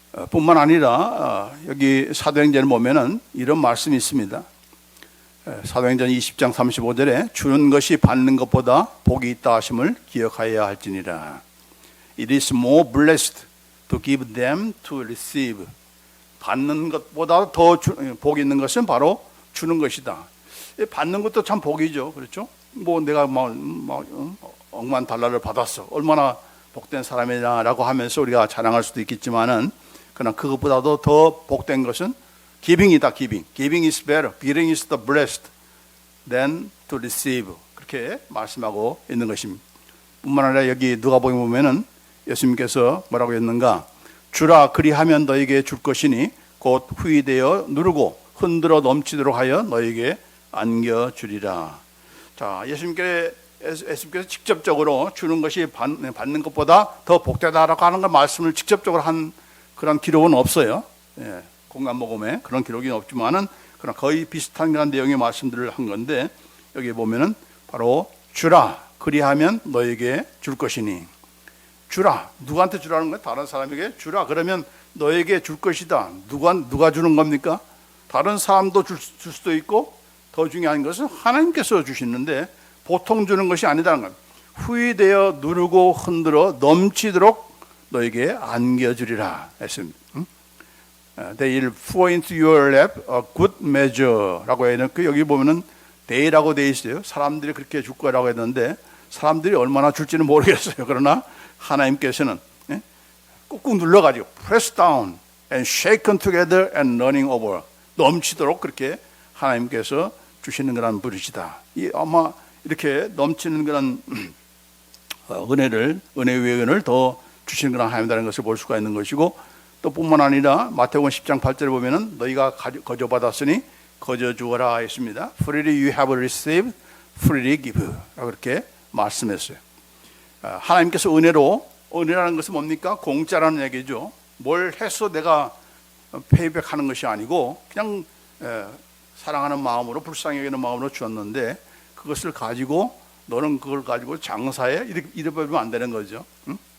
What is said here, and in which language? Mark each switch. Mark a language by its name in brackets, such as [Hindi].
[Korean] 뿐만 아니라 여기 사도행전을 보면은 이런 말씀이 있습니다. 사도행전 20장 35절에 주는 것이 받는 것보다 복이 있다 하심을 기억하여야 할지니라. [English] It is more blessed to give them to receive. [Korean] 받는 것보다 더 복이 있는 것은 바로 주는 것이다. 받는 것도 참 복이죠, 그렇죠? 뭐 내가 억만 달러를 받았어, 얼마나 복된 사람이냐라고 하면서 우리가 자랑할 수도 있겠지만은, 그러나 그것보다도 더 복된 것은 giving이다. [English] Giving is better. Giving is the blessed than to receive. [Korean] 그렇게 말씀하고 있는 것입니다. 뿐만 아니라 여기 누가복음 보면은 예수님께서 뭐라고 했는가? 주라 그리하면 너에게 줄 것이니 곧 후이되어 누르고 흔들어 넘치도록 하여 너에게 안겨주리라. 자, 예수님께서 직접적으로 주는 것이 받는 것보다 더 복되다라고 하는 걸 말씀을 직접적으로 한 그런 기록은 없어요. 공간복음에 그런 기록이 없지만은 그런 거의 비슷한 그런 내용의 말씀들을 한 건데, 여기 보면은 바로 주라 그리하면 너에게 줄 것이니, 주라, 누구한테 주라는 거예요? 다른 사람에게 주라 그러면 너에게 줄 것이다. 누가 주는 겁니까? 다른 사람도 줄 수도 있고, 더 중요한 것은 하나님께서 주시는데 보통 주는 것이 아니다는 겁니다. 후이되어 누르고 흔들어 넘치도록 너에게 안겨주리라 했습니다. [English] They will pour into your lap a good measure라고 해놓고, [Korean] 여기 보면은 [English] they라고 돼 있어요. [Korean] 사람들이 그렇게 줄 거라고 했는데 사람들이 얼마나 줄지는 모르겠어요. 그러나 하나님께서는 꾹꾹 눌러가지고 [English] press down and shaken together and running over, [Korean] 넘치도록 그렇게 하나님께서 주시는 그런 분이시다. 아마 이렇게 넘치는 그런 은혜 위에 은혜를 더 주시는 그런 하나님이라는 것을 볼 수가 있는 것이고, 또 뿐만 아니라 마태복음 10장 8절에 보면은 너희가 거저 받았으니 거저 주어라 했습니다. [English] Freely you have received, freely give [Korean] 라고 그렇게 말씀했어요. 하나님께서 은혜라는 것은 뭡니까? 공짜라는 얘기죠. 뭘 해서 내가 페이백하는 것이 아니고 그냥 사랑하는 마음으로, 불쌍히 여기는 마음으로 주었는데 그것을 가지고 너는 그걸 가지고 장사해, 이래 버리면 안 되는 거죠. 응?